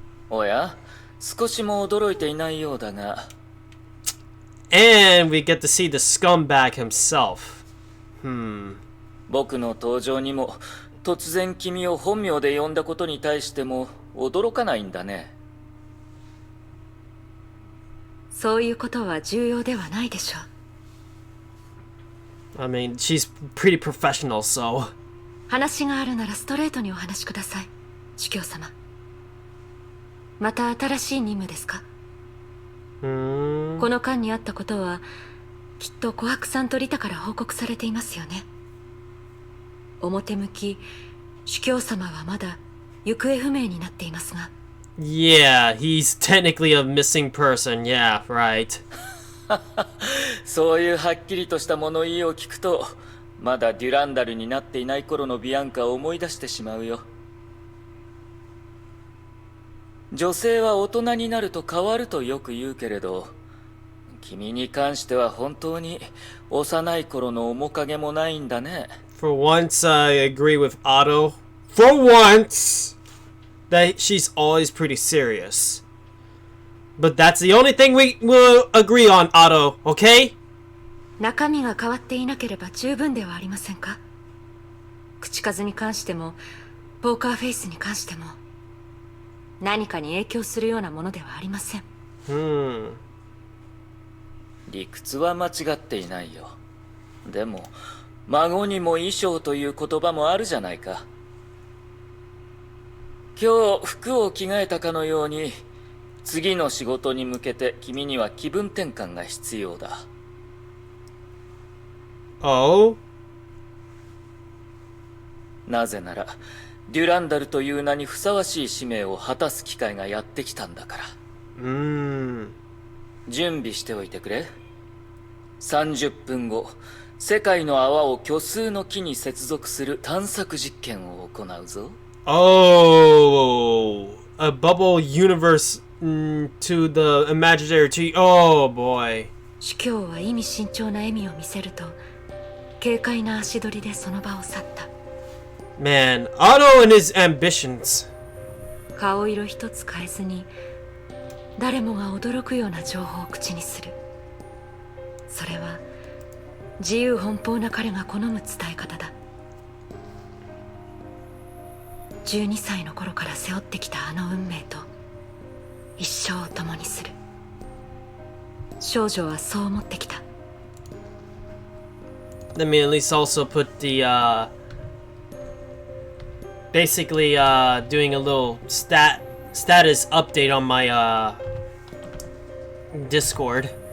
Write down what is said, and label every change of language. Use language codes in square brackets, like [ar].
[ja] おや、少しも驚いていないようだが。 [en] And we get to see the scumbag himself. [ja] 僕の登場にも突然君を本名で呼んだことに対しても驚かないんだね。そういうことは重要ではないでしょう。 [en] I mean, she's pretty professional, so. [ja] 話があるならストレートにお話しください、主教様。また新しい任務ですか？この間にあったことはきっと琥珀さんとリタから報告されていますよね。表向き主教様はまだ行方不明になっていますが。 [en] Yeah, he's technically a missing person. Yeah, right. [ja] そういうはっきりとした物言いを聞くと、まだデュランダルになっていない頃のビアンカを思い出してしまうよ。女性は大人になると変わるとよく言うけれど、君に関しては本当に幼い頃の面影もないんだね。 [en] For once, I agree with Otto. For once! That she's always pretty serious. But that's the only thing we will agree on, Otto, okay? [ja] 中身が変わっていなければ十分ではありませんか？口数に関してもポーカーフェイスに関しても何かに影響するようなものではありません。理屈は間違っていないよ。でも孫にも衣装という言葉もあるじゃないか。今日服を着替えたかのように、次の仕事に向けて君には気分転換が必要だ。 [en] Oh? [ja] なぜならデュランダルという名にふさわしい使命を果たす機会がやってきたんだから。準備しておいてくれ。30分後、世界の泡を虚数の木に接続する探索実験を行うぞ。 [en] Oh, a bubble universe to the imaginary tree. Oh boy. [ja] 主教は意味慎重な笑みを見せると、軽快な足取りでその場を去った。 [en] Man, Otto and his ambitions. [ja] 顔色一つ変えずに、誰もが驚くような情報を口にする。それは自由奔放な彼が好む伝え方だ。 12歳の頃から背負ってきたあの運命と一生を共にする。少女はそう思ってきた。 [en] Let me at least also put the basically doing a little status update on my Discord.